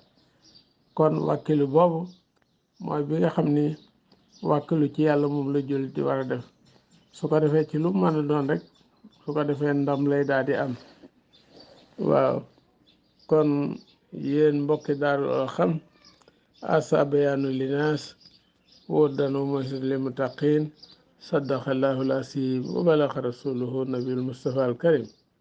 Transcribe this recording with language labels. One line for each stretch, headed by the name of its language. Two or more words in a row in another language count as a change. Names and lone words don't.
Wolof: kon wàkkilu boobu mooy bi nga xam ni wàkkilu ci yàlla moom la jullit di war a def. su ko defee ci lu mën a doon rek, su ko defee ndam lay daal di am. waaw kon yéen mbokki Daaru Xam
Arabic: هذا بيان للناس وهدى وموعظة للمتقين صدق الله العظيم وبلغ رسوله النبي المصطفى الكريم